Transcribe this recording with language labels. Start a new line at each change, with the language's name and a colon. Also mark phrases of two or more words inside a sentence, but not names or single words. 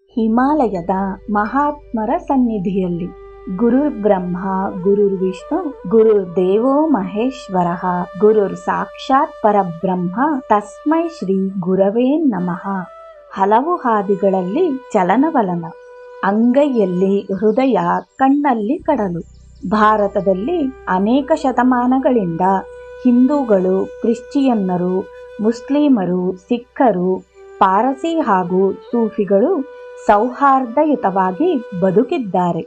Kannada: ಹಿಮಾಲಯದ ಮಹಾತ್ಮರ ಸನ್ನಿಧಿಯಲ್ಲಿ
Sanskrit: ಗುರುರ್ ಬ್ರಹ್ಮ ಗುರುರ್ ವಿಷ್ಣು ಗುರುರ್ ದೇವೋ ಮಹೇಶ್ವರ ಗುರುರ್ ಸಾಕ್ಷಾತ್ ಪರಬ್ರಹ್ಮ ತಸ್ಮೈ ಶ್ರೀ ಗುರವೇ ನಮಃ.
Kannada: ಹಲವು ಹಾದಿಗಳಲ್ಲಿ ಚಲನವಲನ, ಅಂಗೈಯಲ್ಲಿ ಹೃದಯ, ಕಣ್ಣಲ್ಲಿ ಕಡಲು. ಭಾರತದಲ್ಲಿ ಅನೇಕ ಶತಮಾನಗಳಿಂದ ಹಿಂದೂಗಳು, ಕ್ರಿಶ್ಚಿಯನ್ನರು, ಮುಸ್ಲಿಮರು, ಸಿಖ್ಖರು, ಪಾರಸಿ ಹಾಗೂ ಸೂಫಿಗಳು ಸೌಹಾರ್ದಯುತವಾಗಿ ಬದುಕಿದ್ದಾರೆ.